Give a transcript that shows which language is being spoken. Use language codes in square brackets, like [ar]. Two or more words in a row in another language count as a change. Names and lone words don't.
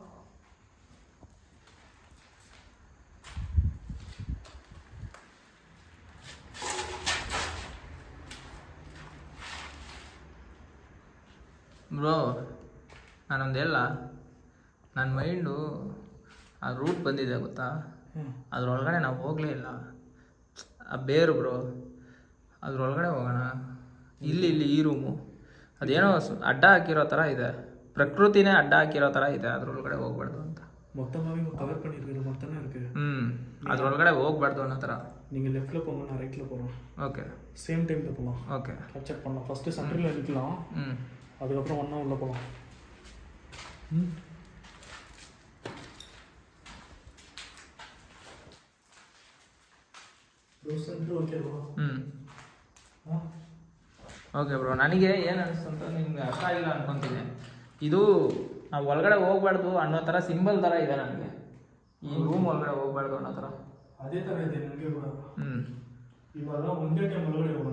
[kn] ಬ್ರೋ, ನಾನೊಂದು ಹೇಳ, ನನ್ನ ಮೈಂಡು ಆ ರೂಟ್ ಬಂದಿದೆ ಗೊತ್ತಾ, ಅದ್ರೊಳಗಡೆ ನಾವು ಹೋಗಲೇ ಇಲ್ಲ. ಆ ಬೇರು ಬ್ರೋ, ಅದ್ರೊಳಗಡೆ ಹೋಗೋಣ. ಇಲ್ಲಿ ಈ ರೂಮು ಅದೇನೋ ಅಡ್ಡ ಹಾಕಿರೋ ಥರ ಇದೆ, ಪ್ರಕೃತಿನೇ ಅಡ್ಡ ಹಾಕಿರೋ ಥರ ಇದೆ. ಅದ್ರೊಳಗಡೆ ಹೋಗ್ಬಾರ್ದು ಅಂತ [ta] மொத்தமாகவே கவர் பண்ணியிருக்கீங்க. மொத்தமே இருக்கு. [kn] ಅದ್ರೊಳಗಡೆ ಹೋಗ್ಬಾರ್ದು ಅನ್ನೋ ಥರ. [ta] நீங்கள் லெஃப்ட்டில் போங்க, நான் ரைட்டில் போகிறோம். ஓகே, சேம் டைமில் போகலாம். ஓகே, கேப்சர் பண்ணலாம். ஃபஸ்ட்டு சென்டரில் நிற்கலாம், அதுக்கப்புறம் ஒன்றா உள்ளே போகலாம். சென்டர் ஓகேவா? [kn] ಓಕೆ ಬ್ರೋ, ನನಗೆ ಏನು ಅನಿಸ್ತು ಅಂತ ನಿಮ್ಗೆ ಅರ್ಥ ಆಗಿಲ್ಲ ಅನ್ಕೊತೀನಿ. ಇದು ನಾವು ಒಳಗಡೆ ಹೋಗ್ಬಾರ್ದು ಅನ್ನೋ ಥರ ಸಿಂಬಲ್ ಥರ ಇದೆ ನನಗೆ. ಈ ರೂಮ್ ಒಳಗಡೆ ಹೋಗ್ಬಾರ್ದು ಅನ್ನೋ ಥರ ಅದೇ ಥರ ಇದೆ ನನಗೆ ಕೂಡ. ಇವಾಗ ಒಂದೇ ಟೈಮ್ ಒಳಗಡೆ ಹೋಗೋಣ.